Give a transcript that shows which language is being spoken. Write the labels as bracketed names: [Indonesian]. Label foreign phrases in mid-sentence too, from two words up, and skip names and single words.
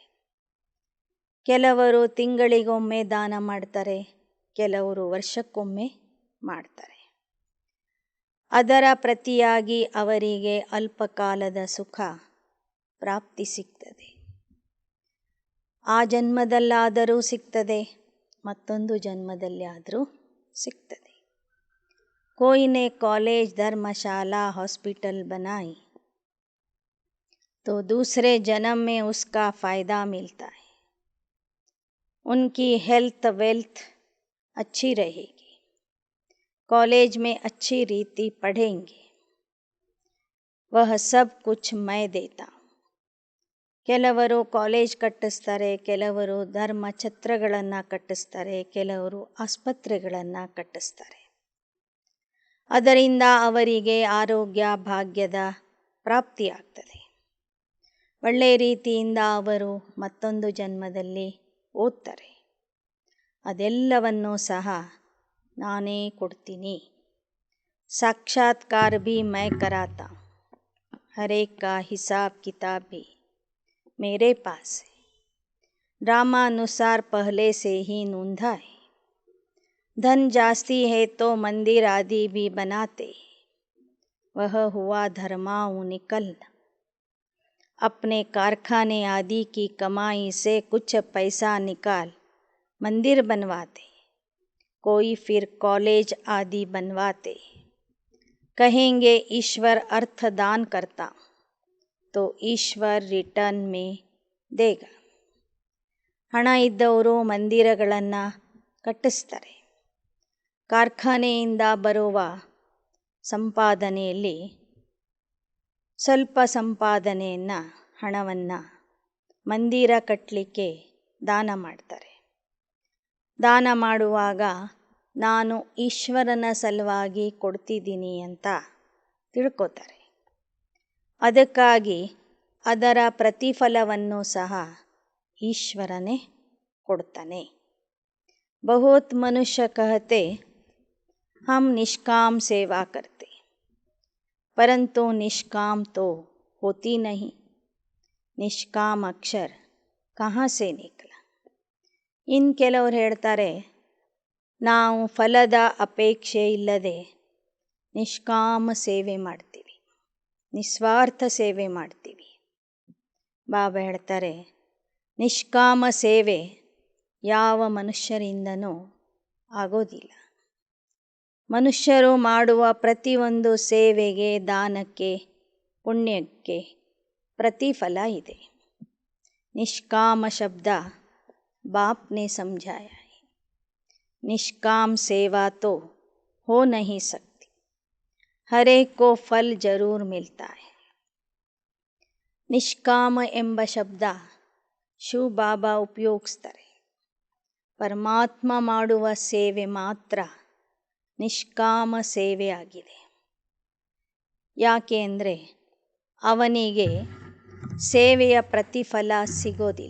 [Kannada] ಕೆಲವರು ತಿಂಗಳಿಗೊಮ್ಮೆ ದಾನ ಮಾಡ್ತಾರೆ, ಕೆಲವರು ವರ್ಷಕ್ಕೊಮ್ಮೆ ಮಾಡ್ತಾರೆ. ಅದರ ಪ್ರತಿಯಾಗಿ ಅವರಿಗೆ ಅಲ್ಪಕಾಲದ ಸುಖ ಪ್ರಾಪ್ತಿ ಸಿಗ್ತದೆ. ಆ ಜನ್ಮದಲ್ಲಾದರೂ ಸಿಗ್ತದೆ, ಮತ್ತೊಂದು ಜನ್ಮದಲ್ಲಿ ಆದರೂ ಸಿಗ್ತದೆ. [Hindi] कोई ने कॉलेज धर्मशाला हॉस्पिटल बनाई तो दूसरे जन्म में उसका फ़ायदा मिलता है. उनकी [English] health wealth [Hindi] अच्छी रहेगी, कॉलेज में अच्छी रीति पढ़ेंगे, वह सब कुछ मैं देता हूँ. [Kannada] ಕೆಲವರು ಕಾಲೇಜ್ ಕಟ್ಟಿಸ್ತಾರೆ, ಕೆಲವರು ಧರ್ಮ ಛತ್ರಗಳನ್ನು ಕಟ್ಟಿಸ್ತಾರೆ, ಕೆಲವರು ಆಸ್ಪತ್ರೆಗಳನ್ನು ಕಟ್ಟಿಸ್ತಾರೆ. ಅದರಿಂದ ಅವರಿಗೆ ಆರೋಗ್ಯ ಭಾಗ್ಯದ ಪ್ರಾಪ್ತಿಯಾಗ್ತದೆ. ಒಳ್ಳೆಯ ರೀತಿಯಿಂದ ಅವರು ಮತ್ತೊಂದು ಜನ್ಮದಲ್ಲಿ ಓದ್ತಾರೆ. ಅದೆಲ್ಲವನ್ನೂ ಸಹ ನಾನೇ ಕೊಡ್ತೀನಿ. [Hindi] साक्षात्कार भी मैं कराता हूं, हर एक का हिसाब किताब भी मेरे पास है. ड्रामानुसार पहले से ही नूंधा है. धन जास्ती है तो मंदिर आदि भी बनाते. वह हुआ धर्माऊ निकलना. अपने कारखाने आदि की कमाई से कुछ पैसा निकाल मंदिर बनवाते. कोई फिर कॉलेज आदि बनवाते. कहेंगे ईश्वर अर्थ दान करता तो ईश्वर रिटर्न में देगा. [Kannada] ಹಣ ಇದ್ದವರು ಮಂದಿರಗಳನ್ನು ಕಟ್ಟಿಸ್ತಾರೆ. ಕಾರ್ಖಾನೆಯಿಂದ ಬರುವ ಸಂಪಾದನೆಯಲ್ಲಿ ಸ್ವಲ್ಪ ಸಂಪಾದನೆಯನ್ನು ಹಣವನ್ನು ಮಂದಿರ ಕಟ್ಟಲಿಕ್ಕೆ ದಾನ ಮಾಡ್ತಾರೆ. ದಾನ ಮಾಡುವಾಗ ನಾನು ಈಶ್ವರನ ಸಲುವಾಗಿ ಕೊಡ್ತಿದ್ದೀನಿ ಅಂತ ತಿಳ್ಕೊತಾರೆ. ಅದಕ್ಕಾಗಿ ಅದರ ಪ್ರತಿಫಲವನ್ನು ಸಹ ಈಶ್ವರನೇ ಕೊಡ್ತಾನೆ. [Hindi] बहुत मनुष्य कहते हम निष्काम सेवा करते, परंतु निष्काम तो होती नहीं. निष्काम अक्षर कहाँ से निकला. [Kannada] ಇನ್ನು ಕೆಲವರು ಹೇಳ್ತಾರೆ, ನಾವು ಫಲದ ಅಪೇಕ್ಷೆ ಇಲ್ಲದೆ ನಿಷ್ಕಾಮ ಸೇವೆ ಮಾಡ್ತೀವಿ, ನಿಸ್ವಾರ್ಥ ಸೇವೆ ಮಾಡ್ತೀವಿ. ಬಾಬಾ ಹೇಳ್ತಾರೆ, ನಿಷ್ಕಾಮ ಸೇವೆ ಯಾವ ಮನುಷ್ಯರಿಂದನೂ ಆಗೋದಿಲ್ಲ. ಮನುಷ್ಯರು ಮಾಡುವ ಪ್ರತಿಯೊಂದು ಸೇವೆಗೆ, ದಾನಕ್ಕೆ, ಪುಣ್ಯಕ್ಕೆ ಪ್ರತಿಫಲ ಇದೆ. [Hindi] निष्काम शब्द बापने समझाया है. निष्काम सेवा तो हो नहीं सकती, हर एक को फल जरूर मिलता है. [Kannada] ನಿಷ್ಕಾಮ ಎಂಬ ಶಬ್ದ ಶಿವ ಬಾಬಾ ಉಪಯೋಗಿಸ್ತಾರೆ. ಪರಮಾತ್ಮ ಮಾಡುವ ಸೇವೆ ಮಾತ್ರ ನಿಷ್ಕಾಮ ಸೇವೆ ಆಗಿದೆ. ಯಾಕೆ ಅಂದರೆ ಅವನಿಗೆ ಸೇವೆಯ ಪ್ರತಿಫಲ ಸಿಗೋದಿಲ್ಲ.